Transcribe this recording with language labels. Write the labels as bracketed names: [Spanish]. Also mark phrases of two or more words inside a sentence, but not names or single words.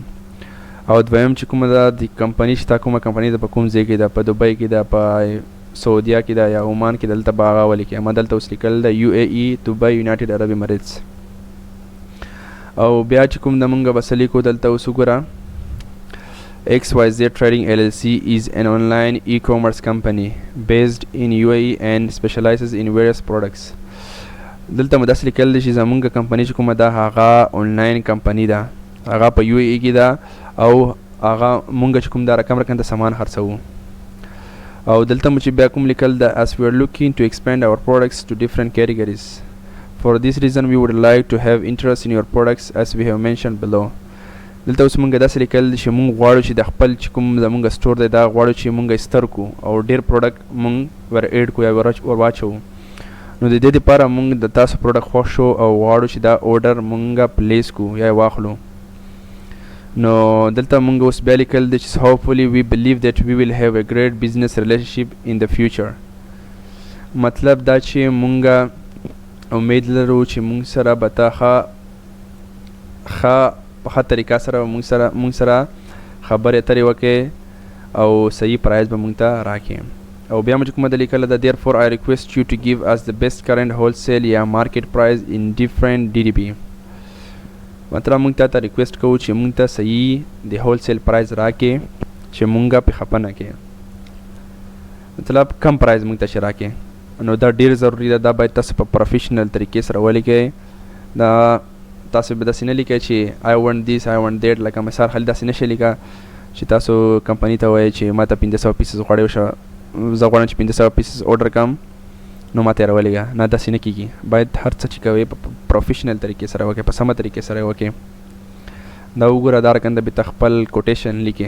[Pashto] او دویم چې کومه ده د کمپنۍ چې تا کومه کمپنۍ ده په کوم ځای کې ده، په دوبۍ کې ده، په سعودیه کې ده یا عمان کې، دلته به هغه ولیکئ. ما دلته اوس لیکل ده یو اے ای دوبۍ یونایټډ عرب امریټس. او بیا چې کوم د مونږ به څه لیکو دلته اوس وګوره [English] XYZ Trading LLC is an online e-commerce company based in UAE and specializes in various products. [Pashto] دلته مداس لیکل دي چې زمونږ کمپنۍ چې کومه ده هغه آنلاین کمپنۍ ده، هغه په UAE کې ده او هغه مونږ چې کوم ده رقم ته سامان خرڅوو. او دلته مو چې بیا کوم لیکل ده [English] as we are looking to expand our products to different categories. For this reason we would like to have interest in your products as we have mentioned below. [Pashto] دلته اوس مونږ داسې لیکل چې مونږ غواړو چې د خپل چې کوم زمونږ سټور دی دا غواړو چې مونږ استر کو او ډېر پروډکټ مونږ ور ایډ کو یا ور واچو. نو د دې دپاره مونږ د تاسو پروډکټ خوښ شو او غواړو چې دا اوډر مونږ پلیس کو یا واخلو. نو دلته مونږ اوس بیا لیکل دی چې [English] hopefully we believe that we will have a great business relationship in the future. [Pashto] مطلب دا چې مونږ امید لرو چې مونږ سره به تا ښه په ښه طریقه سره مونږ سره خبرې اترې وکړې او صحیح پرایز به مونږ ته راکړې. او بیا مو چې کومه د لیکله ده [English] therefore I request you to give us the best current wholesale [Pashto] یا [English] market price in different DDP. [Pashto] مطلب مونږ ته ریکویسټ کوو چې مونږ ته صحیح د [English] wholesale price [Pashto] راکړې چې مونږ پې خفه نه کړې، مطلب کم پرایز مونږ ته چې راکړې. نو دا ډېر ضروري ده، دا باید تاسو په پروفیشنل طریقې سره ولیکئ. دا تاسو به داسې نه لیکئ چې [English] I want this I want that. [Pashto] لکه مثال خالي داسې نشئ لیکه چې تاسو کمپنۍ ته وایئ چې ما ته 500 پیسز غواړئ، زه غواړم چې 500 پیسز اوډر کړم نو ما ته یې راولېږه. نه داسې نه کېږي، باید هر څه چې کوئ په پروفیشنل طریقې سره وکړئ، په سمه طریقې سره وکړئ. دا وګوره دا رقم د بې ته خپل کوټیشن لیکئ.